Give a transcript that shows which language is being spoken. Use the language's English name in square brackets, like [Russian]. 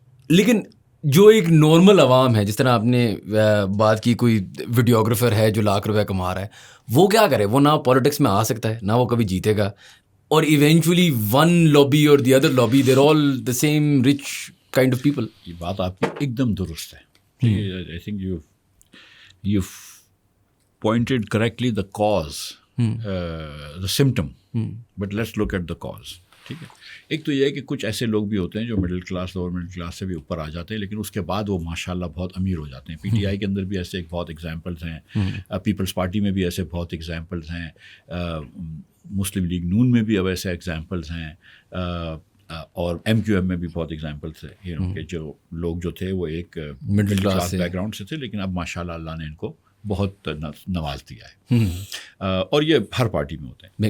[Urdu] لیکن جو ایک نارمل عوام ہے, جس طرح آپ نے بات کی, کوئی ویڈیوگرافر ہے جو لاکھ روپے کما رہا ہے, وہ کیا کرے؟ وہ نہ پالیٹکس میں آ سکتا ہے, نہ وہ کبھی جیتے گا, اور [English] Eventually one lobby اور the other lobby, there all the same rich kind of people. [Urdu] یہ بات آپ کی ایک دم درست ہے. [English] I think you pointed correctly the cause, the symptom, but let's look at the cause. [Urdu] ٹھیک ہے, ایک تو یہ ہے کہ کچھ ایسے لوگ بھی ہوتے ہیں جو middle class, lower middle class سے بھی اوپر آ جاتے ہیں, لیکن اس کے بعد وہ ماشاء اللہ بہت امیر ہو جاتے ہیں. PTI کے اندر بھی ایسے ایک بہت ایگزامپلس ہیں, پیپلز پارٹی میں بھی ایسے بہت ایگزامپلس ہیں, مسلم لیگ نون میں بھی اب ایسے ایگزامپلس ہیں, اور MQM میں بھی بہت ایگزامپلس ہیں کہ جو لوگ جو تھے وہ ایک مڈل کلاس بیک گراؤنڈ سے تھے, لیکن اب ماشاء اللہ اللہ نے ان کو بہت نواز دیا ہے, اور یہ ہر پارٹی میں ہوتے ہیں.